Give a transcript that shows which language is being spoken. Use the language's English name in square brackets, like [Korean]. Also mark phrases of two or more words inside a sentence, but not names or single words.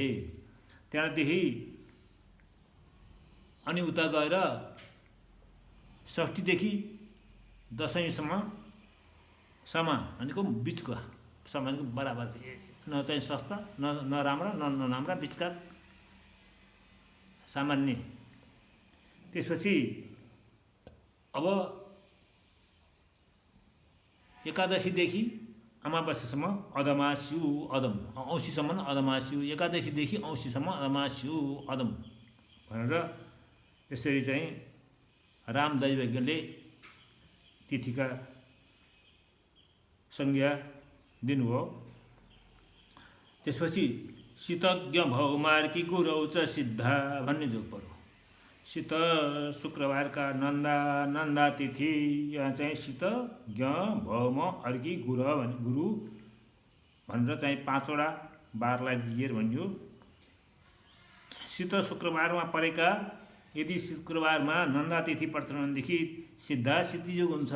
[Nepali] त्यहाँदेखि अनि उता गएर षष्ठीदेखि दशमीसम्म समा भनेको बिचको, समा भनेको बराबर, न चाहिँ सस्ता न राम्रा न नराम्रा, बिचका सामान्य। त्यसपछि अब एकादशीदेखि अमावास्यासम्म अदमास्यु अदम, औँसीसम्म अदमास्यु, एकादशीदेखि औँसीसम्म अदमास्यु अदम भनेर यसरी चाहिँ राम दैवज्ञले तिथिका संज्ञा दिनुभयो। [Sanskrit] त्यसपछि शीतज्ञ भौमार्की गुरौ च सिद्धा [Nepali] भन्ने जोग पर्यो। शीत शुक्रबारका नन्दा तिथि, यहाँ चाहिँ शीतज्ञ भौम अर्की गुरु भनेर चाहिँ 5वटा बारलाई लिएर भनियो। शीत शुक्रबारमा परेका यदि शुक्रबारमा नन्दा तिथि पर्छन् भनेदेखि सिद्धा सिद्धियोग हुन्छ।